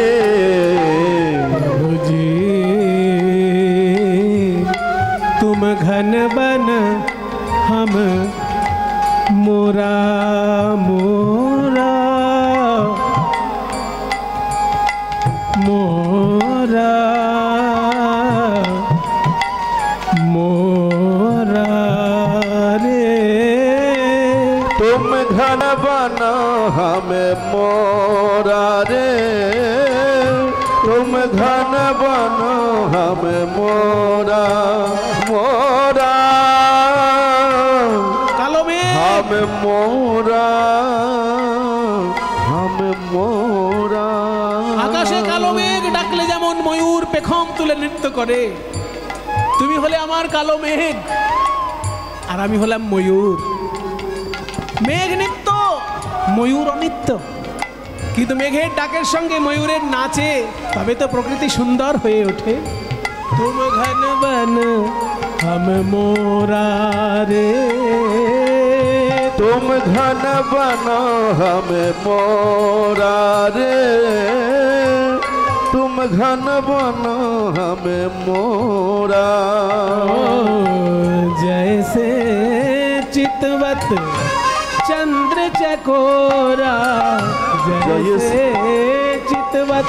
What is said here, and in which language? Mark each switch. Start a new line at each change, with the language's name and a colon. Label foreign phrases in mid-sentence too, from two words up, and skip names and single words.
Hindi: प्रभु जी तुम घन बन हम मोरा मोरा मोरा मोरा रे, तुम घन बनो हमें मोरा रे, तुम घन बनो हमें मोरा मोरा,
Bangla: কালো মেঘ
Hindi: हमें मोरा हमें मोरा।
Bangla: আকাশে কালো মেঘ ডাকলে যেমন ময়ূর পেখম তুলে নৃত্য করে, তুমি হলে আমার কালো মেঘ আর আমি হলাম ময়ূর। মেঘ নিত্য, ময়ূর অনিত্য, কিন্তু মেঘের ডাকের সঙ্গে ময়ূরের নাচে তবে তো প্রকৃতি সুন্দর হয়ে ওঠে।
Hindi: तुम घन बन हम मोरा রে, तुम घन बनो हमें मोरा रे, तुम घन बनो हमें मोरा। जैसे चितवत चंद्र चकोरा, जैसे चितवत